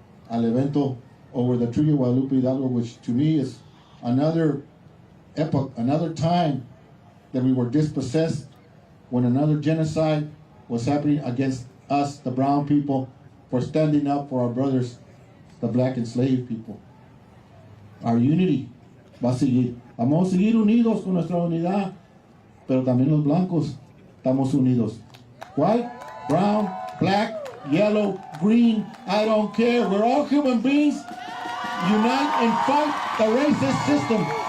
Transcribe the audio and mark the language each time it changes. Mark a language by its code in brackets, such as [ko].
[es] Al evento [en] over the Treaty of Guadalupe Hidalgo, which to me is another epoch, another time that we were dispossessed, when another genocide was happening against us, the brown people, for standing up for our brothers, the black enslaved people. Our unity [es] va a seguir. Vamos a seguir unidos con nuestra unidad, pero también los blancos estamos unidos. [en] White, brown, black, yellow, green, I don't care. We're all human beings. Unite and fight the racist system.